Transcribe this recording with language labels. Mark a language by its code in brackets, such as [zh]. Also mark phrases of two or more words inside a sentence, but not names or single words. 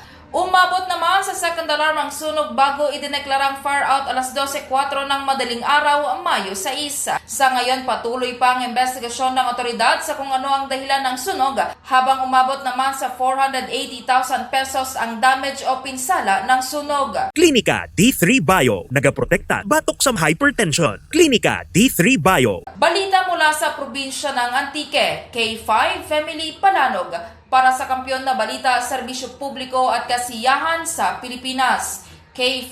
[tl] Umabot naman sa [en] second alarm [tl] ang sunog bago idineklarang [en] fire out [tl] alas 12:04 ng madaling araw, Mayo 6. Sa ngayon, patuloy pa ang investigasyon ng otoridad sa kung ano ang dahilan ng sunog, habang umabot naman sa 480,000 pesos ang damage o pinsala ng sunog. [hil] Klinika D3 Bio, nagaprotekta batok sa hypertension. Klinika D3 Bio. [tl] Balita mula sa probinsya ng Antique, K5 Family Palanog, para sa Kampiyon na Balita, Serbisyo Publiko at Kasiyahan sa Pilipinas.